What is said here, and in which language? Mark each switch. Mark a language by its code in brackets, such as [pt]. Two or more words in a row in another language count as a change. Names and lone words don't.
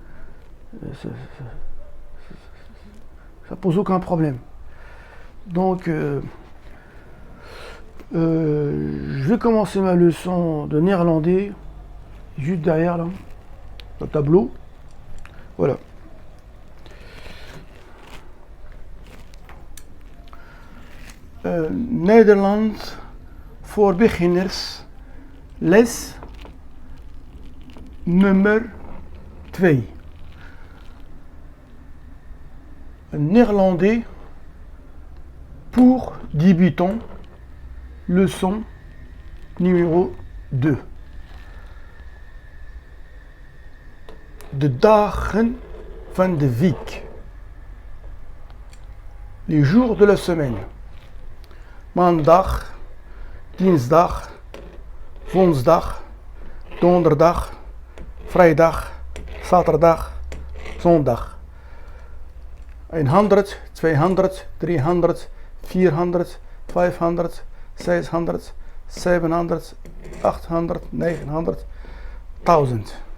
[fr] Ça pose aucun problème. Donc, je vais commencer ma leçon de néerlandais juste derrière là, le tableau. Voilà. [nl] Nederlands voor beginners, les nummer 2. [fr] Néerlandais pour débutants, leçon numéro 2. [nl] De dagen van de week. [fr] Les jours de la semaine. [nl] Maandag, dinsdag, woensdag, donderdag, vrijdag, zaterdag, zondag. 100, 200, 300, 400, 500, 600, 700, 800, 900, 1000.